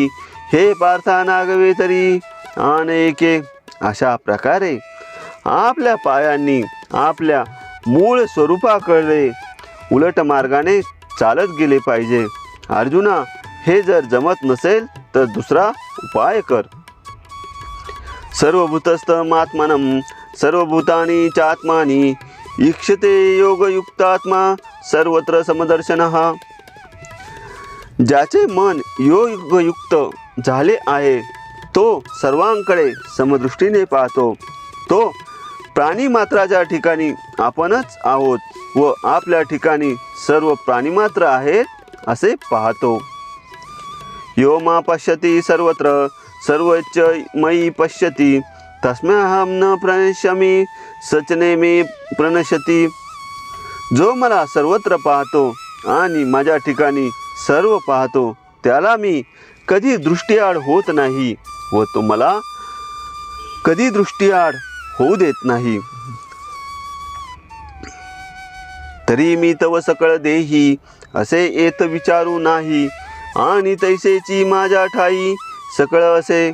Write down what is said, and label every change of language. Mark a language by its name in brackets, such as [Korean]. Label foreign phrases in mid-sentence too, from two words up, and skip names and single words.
[Marathi] हे पार्था नागवे तरी अनेके. अशा प्रकारे आपल्या पायांनी आपल्या मूळ स्वरूपाकडे उलट मार्गाने चालत गेले पाहिजे. अर्जुना, हे जर जमत नसेल तर दुसरा उपाय कर. [Sanskrit] सर्वभूतस्थमात्मनं सर्वभूतानि चात्मानि ईक्षते योगयुक्तात्मा सर्वत्र समदर्शनः. [Marathi] ज्याचे मन योगयुक्त झाले आहे तो सर्वांकडे समदृष्टीने पाहतो. तो प्राणीमात्राच्या ठिकाणी आपणच आहोत व आपल्या ठिकाणी सर्व प्राणीमात्र आहेत असे पाहतो. [Sanskrit] यो मा पश्यति सर्वत्र सर्वच मयि पश्यति तस्मैहं न प्रणश्यामि सचने मे प्रणश्यति. [Marathi] जो मला सर्वत्र पाहतो आणि माझ्या ठिकाणी सर्व पाहतो त्याला मी कधी दृष्टीआड होत नाही व तो मला कधी दृष्टीआड होऊ देत नाही. तरी मी तव सकळ देही असे येत विचारू नाही आणि तैसेची माझ्या ठाई सकळ असे.